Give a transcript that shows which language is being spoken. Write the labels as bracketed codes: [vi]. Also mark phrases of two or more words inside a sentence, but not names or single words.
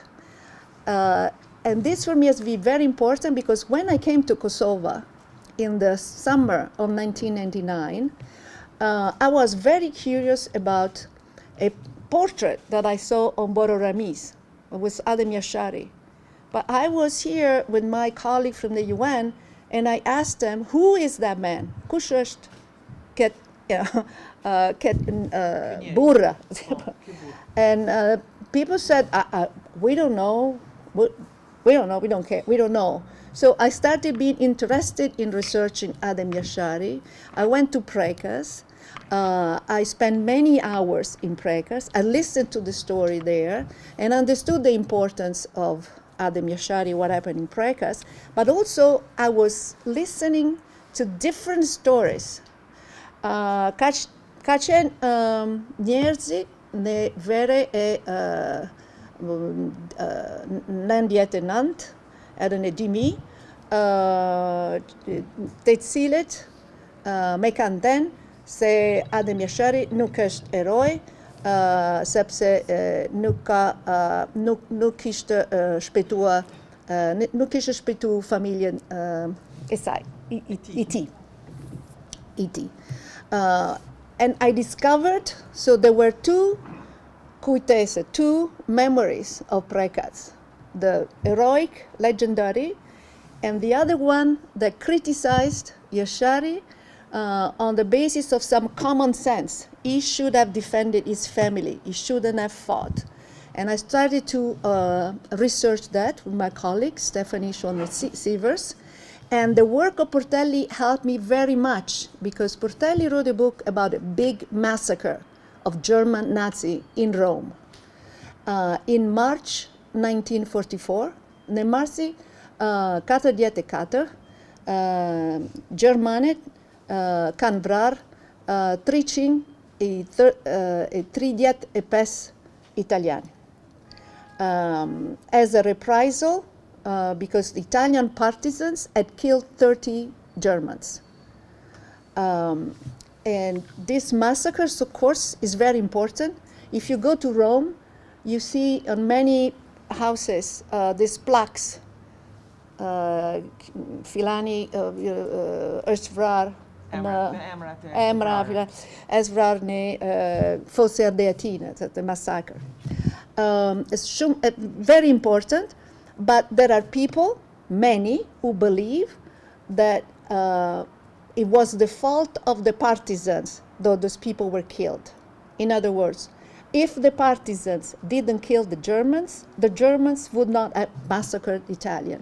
[en] And this for me has been very important because when I came to Kosovo in the summer of 1999, I was very curious about a portrait that I saw on Boro Ramiz. It was Adem Yashari. But I was here with my colleague from the UN, and I asked them, who is that man? [sq] Kush është burra? [en] And people said, we don't know. We don't know, we don't care, we don't know. So I started being interested in researching Adem Yashari. I went to Prekas. I spent many hours in Prekas. I listened to the story there and understood the importance of Adem Yashari, what happened in Prekas. But also I was listening to different stories. [sq] Ka qenë njerëzit në vere e 99 edhe në 2000 të cilët me kanë thënë se Adem Yashari nuk është eroj sepse nuk kishte shpëtuar familjen e saj, i tij. [en] And I discovered, so there were two kujtese, two memories of Prekas, the heroic, legendary, and the other one that criticized Yashari on the basis of some common sense. He should have defended his family. He shouldn't have fought. And I started to research that with my colleague, Stephanie Schoner-Sievers. And the work of Portelli helped me very much because Portelli wrote a book about a big massacre of German Nazi in Rome. In March 1944, [sq] në marsi 44, Gjermanët kanë vrarë 335 Italiani. [en] As a reprisal, because the Italian partisans had killed 30 Germans. And this massacre, of course, is very important. If you go to Rome, you see on many houses these plaques. [sq] Filani është vrarë Emra është vrarë në Fosse Ardeatine, [en] the massacre. It's very important, but there are people, many, who believe that it was the fault of the partisans that those people were killed. In other words, if the partisans didn't kill the Germans would not have massacred Italians.